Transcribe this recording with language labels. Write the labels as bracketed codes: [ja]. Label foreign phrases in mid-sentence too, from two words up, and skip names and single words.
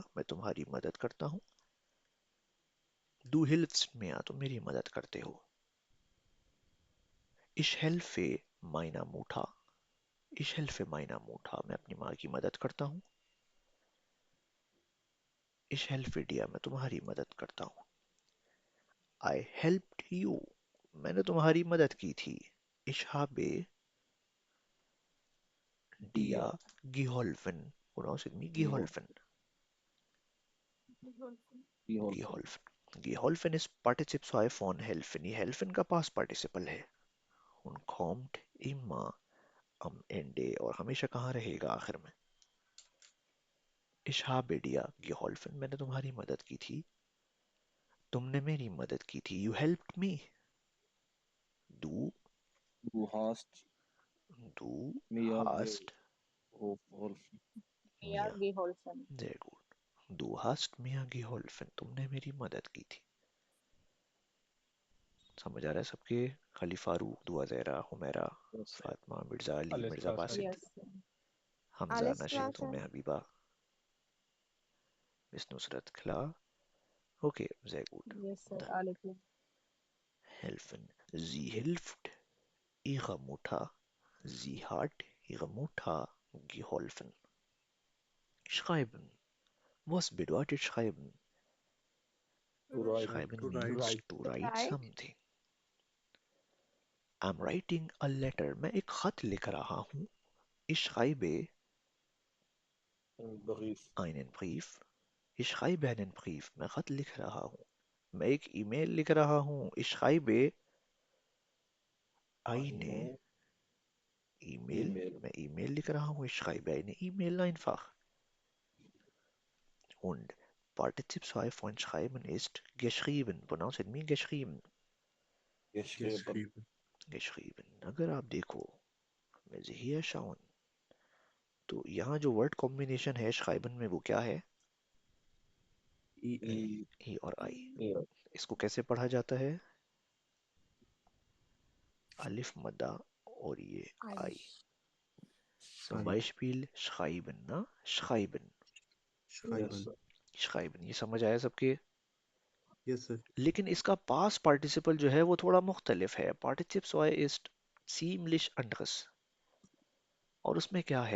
[ur] میں تمہاری مدد کرتا ہوں. [de] Du hilfst mir. [ur] تم میری مدد کرتے ہو. [de] Ich helfe meiner Mutter. Ich helfe meiner Mutter. [ur] میں اپنی ماں کی مدد کرتا ہوں. [de] Ich helfe dir. [ur] میں تمہاری مدد کرتا ہوں. [en] I helped you. [ur] میں نے تمہاری مدد کی تھی. [de] Ich habe dir geholfen. [en] Pronounce with me. [de] Geholfen. Geholfen. Geholfen ist Partizip 2 von helfen. [ur] ये helfen का [en] past participle [ur] ہے. [de] Und kommt immer am Ende [ur] اور ہمیشہ کہاں رہے گا آخر میں. [de] Ich habe dir geholfen. [ur] میں نے تمہاری مدد کی تھی. تم نے میری مدد کی تھی. [en] You helped me. [de] Du Du mir hast geholfen. Mir mir. geholfen. Sehr gut. Du hast mir geholfen. [ur] تم نے میری مدد کی تھی. سمجھ آ رہا ہے سب کے? खली फारूक, दुआ ज़हरा, हुमैरा, [en] Yes, sir. [ur] फातिमा, मिर्ज़ा अली, [de] Alles मिर्ज़ा klar, sir. [ur] बासित, [en] Yes, sir. [ur] हमजा, [de] Alles klar, [ur] नशीद, [de] sir. [ur] उम्मे हबीबा, मिस नुसरत, [de] klar. Okay, sehr gut. [en] Yes, sir. [de] Dann Alle klar. helfen. Sie hilft ihrer Mutter. Sie hat ihrer Mutter geholfen. Schreiben. Was bedeutet schreiben? [en] To write. [de] Schreiben [en] To means write. to write Right? something. I'm writing a letter. [ur] میں ایک خط لکھ رہا ہوں. [de] Ich schreibe Ein Brief. einen Brief. Ich schreibe einen Brief. [ur] میں خط لکھ رہا ہوں۔ میں ایک ای میل لکھ رہا ہوں. [de] Ich schreibe eine Eine E-Mail. E-Mail. [ur] میں ای میل لکھ رہا ہوں. [de] Ich schreibe eine E-Mail einfach. Und Partizip 2 von schreiben ist geschrieben. [en] Pronounce it me geschrieben. [de] Geschrieben. Geschrieben. Geschrieben. [ur] اگر آپ دیکھو, [de] wenn Sie hier schauen, [ur] تو یہاں جو [en] word combination [ur] ہے schreiben میں وہ کیا ہے? EL. E اور I. [de] Ja. [ur] اس کو کیسے پڑھا جاتا ہے؟ الف مدہ اور یہ I. [de] Zum [en] I. [de] Beispiel schreiben, ना? Schreiben. [en] Yes, [de] Schreiben. [en] sir. [de] Schreiben. [ur] یہ سمجھ آیا سب کے? [en] Yes, sir. [ur] لیکن اس کا [en] past participle [ur] جو ہے وہ تھوڑا مختلف ہے. [de] पार्टिसिप 2 ist ziemlich anderes. [ur] اور اس میں کیا ہے?